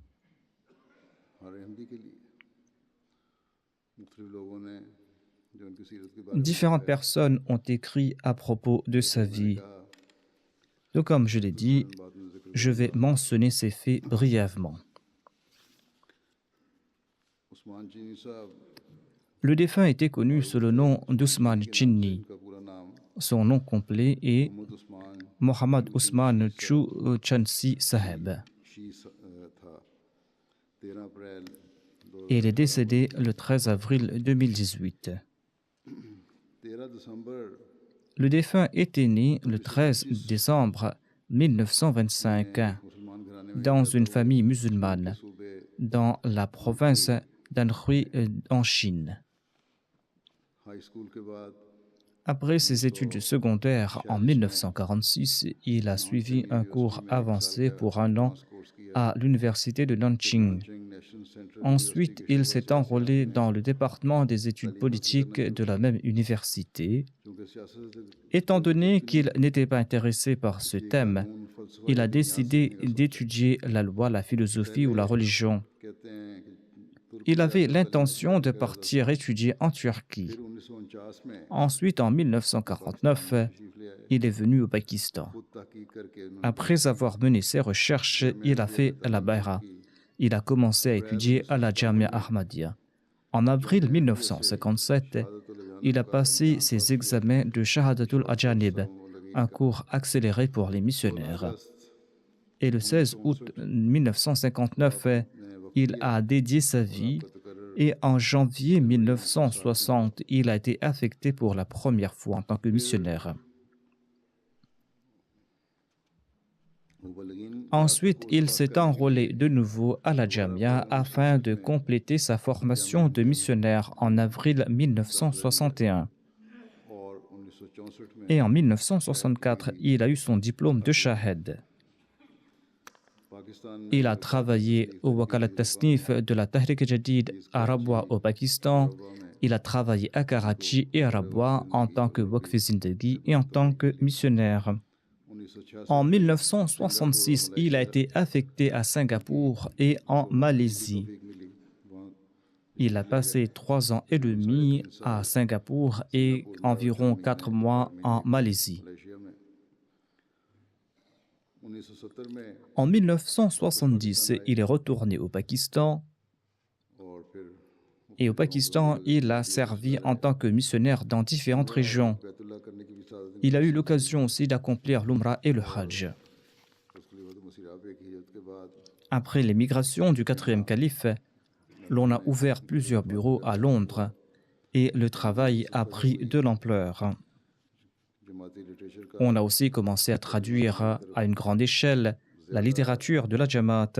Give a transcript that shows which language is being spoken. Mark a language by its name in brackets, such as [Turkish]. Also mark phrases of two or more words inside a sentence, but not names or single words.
[French] Différentes personnes ont écrit à propos de sa vie. Donc, comme je l'ai dit, je vais mentionner ces faits brièvement. [Urdu] عثمان چینی صاحب [French] Le défunt était connu sous le nom d'Ousmane Chinni. [Urdu] کا پورا نام [French] Son nom complet est [Urdu] محمد عثمان [French] Mohammad Ousmane Chu Chansi Saheb. [Urdu] تھا 13 اپریل [French] Et il est décédé le 13 avril 2018. [Urdu] 13 دسمبر [French] Le défunt était né le 13 décembre 1925 [Urdu] مسلمان گھرانے میں [French] dans une famille musulmane [Urdu] सूबे [French] dans la province d'Anhui en Chine. [English] high school [Urdu] کے بعد [French] Après ses études secondaires en 1946, il a suivi un cours avancé pour un an [Urdu] کورس کیا [French] à l'université de Nanjing. [English] National Center [French] Ensuite, il s'est enrôlé dans le département des études politiques de la même université. [Urdu] کیونکہ سیاست سے [French] Étant donné qu'il n'était pas intéressé par ce thème, il a décidé d'étudier la loi, la philosophie ou la religion. [Urdu] کہتے ہیں کہ [French] Il avait l'intention de partir étudier en Turquie. [Urdu] پھر 1949 میں [French] Ensuite, en 1949, il est venu au Pakistan. [Urdu] خود تحقیق کر کے انہوں نے [French] Après avoir mené ses recherches, il a fait la Bayra. Il a commencé à étudier à la Jamia Ahmadiyya. En avril 1957, il a passé ses examens de Shahadatul Ajanib, un cours accéléré pour les missionnaires. Et le 16 août 1959, il a dédié sa vie et en janvier 1960, il a été affecté pour la première fois en tant que missionnaire. Ensuite, il s'est enrôlé de nouveau à la Jamia afin de compléter sa formation de missionnaire en avril 1961. [Urdu] اور 1964 میں [French] Et en 1964, il a eu son diplôme de Shahed. [Urdu] پاکستان میں [French] Il a travaillé au Wakalat Tasnif de la Tahrik Jadid à Rabwa au Pakistan. Il a travaillé à Karachi et à Rabwa en tant que Waqf Zindagi et en tant que missionnaire. 1966 En 1966, il a été affecté à Singapour et en Malaisie. [Urdu] ملی وہاں [French] Il a passé 3 ans et demi à Singapour et environ 4 mois en Malaisie. [Urdu] ملیشیا میں 1970 میں [French] En 1970, il est retourné au Pakistan [Urdu] اور پھر [French] et au Pakistan, il a servi en tant que missionnaire dans différentes régions. [Urdu] بیت اللہ کرنے کی بھی سعادت [French] Il a eu l'occasion aussi d'accomplir l'Umrah et le Hajj. [Urdu] مسیرابے کی ہجرت کے بعد [French] Après l'émigration du 4e calife, l'on a ouvert plusieurs bureaux à Londres et le travail a pris de l'ampleur. [Urdu] جماعتی لٹریچر کا [French] On a aussi commencé à traduire à une grande échelle la littérature de la Jamaat.